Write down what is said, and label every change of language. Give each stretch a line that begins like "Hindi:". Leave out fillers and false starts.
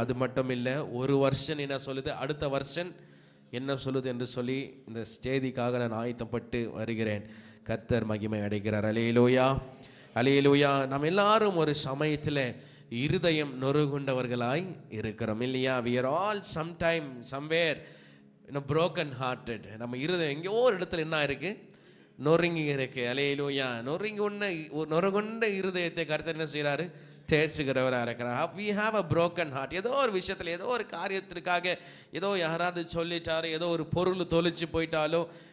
Tamil: அது மட்டும் இல்லை, ஒரு வருஷன் என்ன சொல்லுது, அடுத்த வருஷன் என்ன சொல்லுது என்று சொல்லி இந்த செய்திக்காக நான் ஆயத்தப்பட்டு வருகிறேன். கர்த்தர் மகிமை அடைகிறார். அல்லேலூயா. அல்லேலூயா. நம்ம எல்லாரும் ஒரு சமயத்தில் இருதயம் நொறுகுண்டவர்களாய் இருக்கிறோம் இல்லையா?
English: we are all sometime somewhere broken hearted.
Tamil: நம்ம இருதயம் எங்கேயோ ஒரு இடத்துல என்ன இருக்கு, நொறுங்கி இருக்கு. அல்லேலூயா. நொறுகுண்ட இருதயத்தை கர்த்தர் என்ன செய்கிறாரு, தேற்றுகிறவராக இருக்கிறார்.
English: we have a broken heart.
Tamil: ஏதோ ஒரு விஷயத்தில், ஏதோ ஒரு காரியத்திற்காக, ஏதோ யாராவது சொல்லிட்டாரு, ஏதோ ஒரு பொருள் தொலைச்சு போயிட்டாலோ.